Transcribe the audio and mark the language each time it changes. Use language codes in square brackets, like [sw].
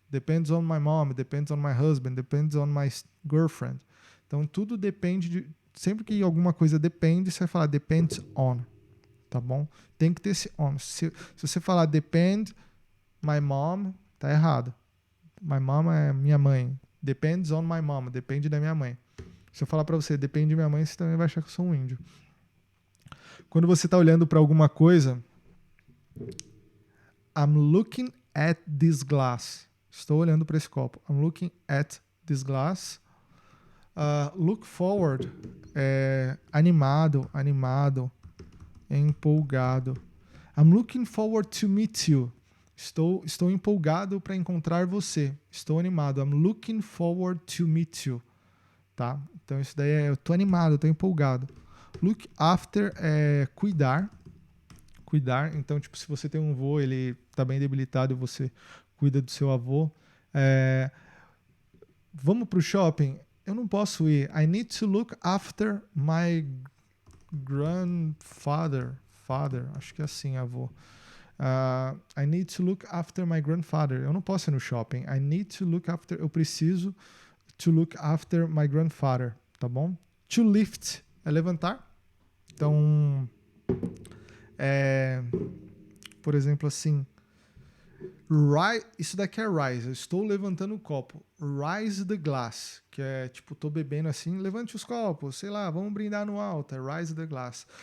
[en] Depends on my mom, depends on my husband, depends on my girlfriend. [pt] Então, tudo depende sempre que alguma coisa depende, você vai falar [en] depends on, [pt] tá bom? Tem que ter esse on. Se você falar [en] depend my mom, [pt] tá errado. My mom é minha mãe. [en] Depends on my mom, [pt] depende da minha mãe. Se eu falar para você depende de minha mãe, você também vai achar que eu sou um índio. Quando você tá olhando para alguma coisa, [en] I'm looking at this glass. [pt] Estou olhando para esse copo. I'm looking at this glass. [en] Look forward, [pt] animado, empolgado. [en] I'm looking forward to meet you. [pt] Estou empolgado para encontrar você. Estou animado. [en] I'm looking forward to meet you. [pt] Tá? Então isso daí eu tô animado, tô empolgado. [en] Look after [pt] é cuidar. Cuidar. Então, tipo, se você tem um avô, ele tá bem debilitado e você cuida do seu avô. Vamos pro shopping? Eu não posso ir. [en] I need to look after my grandfather. [pt] Acho que é assim, avô. [en] I need to look after my grandfather. [pt] Eu não posso ir no shopping. [en] I need to look after. [pt] Eu preciso [en] to look after my grandfather. [pt] Tá bom? [en] To lift [pt] é levantar. Então, por exemplo, assim. Isso daqui é rise. Eu estou levantando o copo. [en] Rise the glass. [pt] Que é tipo, tô bebendo assim. Levante os copos. Sei lá, vamos brindar no alto. É [en] rise the glass.